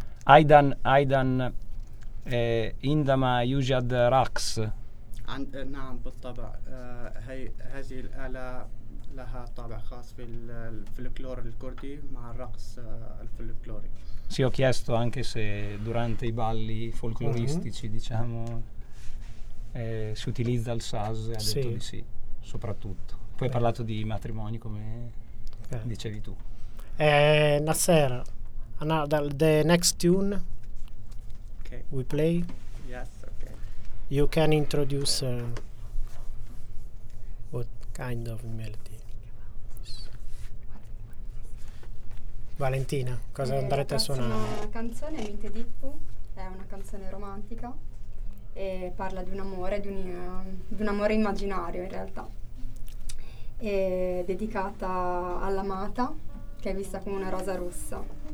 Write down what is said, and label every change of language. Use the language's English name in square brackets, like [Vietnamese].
[Arabic] أيضا أيضا عندما يوجد رقص عند نعم بالطبع هذه الآلة لها طابع خاص في الفلكلور الكردي مع الرقص الفلكلوري. [Italian] Sì, ho chiesto anche se durante i balli folcloristici, diciamo, si utilizza il saz, e ha detto di sì, soprattutto. Poi hai parlato di matrimoni, come dicevi tu. [English] Nasser, the next tune we play. Yes, okay. You can introduce what kind of melody. [Italian] Valentina, cosa andrete a suonare? La canzone Mite Dippu è una canzone romantica e parla di un amore, di un amore immaginario in realtà. È dedicata all'amata, che è vista come una rosa rossa.